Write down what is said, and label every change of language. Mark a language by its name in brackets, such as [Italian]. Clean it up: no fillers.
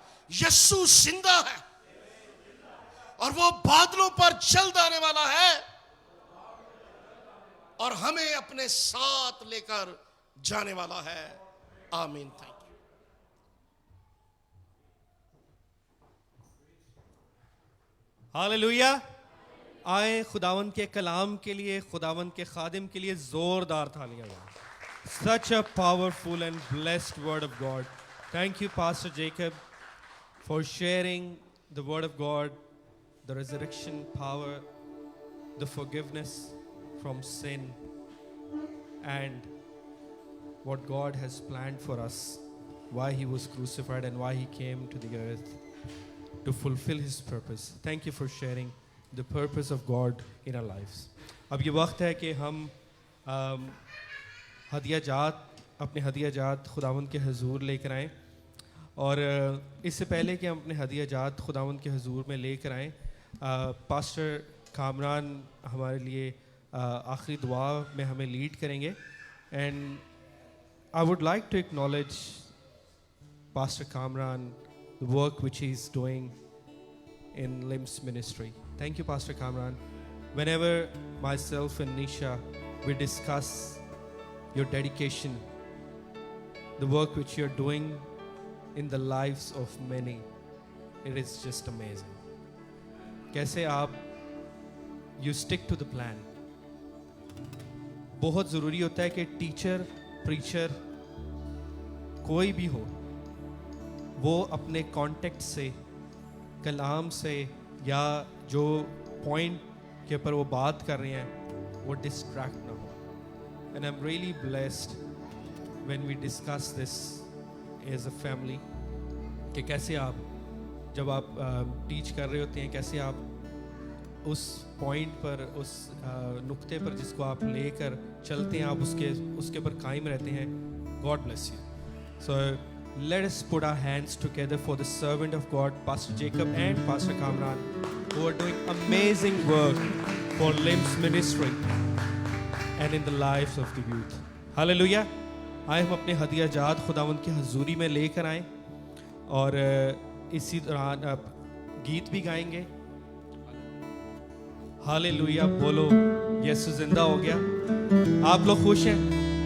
[Hindi] यीशु जिंदा है और वो बादलों पर जल्द आने वाला है और हमें अपने साथ लेकर जाने वाला है। आमीन। Thank you. हालेलुया। आए खुदावन के कलाम के लिए, खुदावन के खादिम के लिए जोरदार तालियां बजाएं। [English] Such a powerful and blessed word of God. Thank you, Pastor Jacob, for sharing the word of God, the resurrection power, the forgiveness from sin, and what God has planned for us, why He was crucified and why He came to the earth to fulfill His purpose. Thank you for sharing the purpose of God in our lives. [Hindi] अब ये वक्त है कि हम हदिया जात, अपने हदिया जात खुदावंद के हजूर लेकर आएँ। और इससे पहले कि हम अपने हदिया जात खुदावंद के हजूर में लेकर आएँ, पास्टर कामरान हमारे लिए आखिरी दुआ में हमें लीड करेंगे। [English] And I would like to acknowledge pastor Kamran, the work which he is doing in LIMS ministry. Thank you, Pastor Kamran. Whenever myself and Nisha, we discuss your dedication, the work which you're doing in the lives of many, it is just amazing. [Hindi] कैसे आप [English] you stick to the plan. [Hindi] बहुत ज़रूरी होता है कि teacher, preacher, कोई भी हो, वो अपने कॉन्टेक्ट से, कलाम से या जो पॉइंट के ऊपर वो बात कर रहे हैं वो डिस्ट्रैक्ट ना हो। [English] and I am really blessed when we discuss this as a family [Hindi] कि कैसे आप जब आप टीच कर रहे होते हैं, कैसे आप उस पॉइंट पर, उस नुक्ते पर जिसको आप लेकर चलते हैं, आप उसके ऊपर कायम रहते हैं। [English] God bless you. So let us put our hands together for the servant of God, Pastor Jacob and Pastor Kamran, who are doing amazing work for LIMS ministry and in the lives of the youth. Hallelujah. [Hindi] आए हम अपने हदिया जात खुदावंद की हजूरी में लेकर आए और इसी दौरान गीत भी गाएंगे। हालेलुया बोलो, यीशु जिंदा हो गया। आप लोग खुश हैं?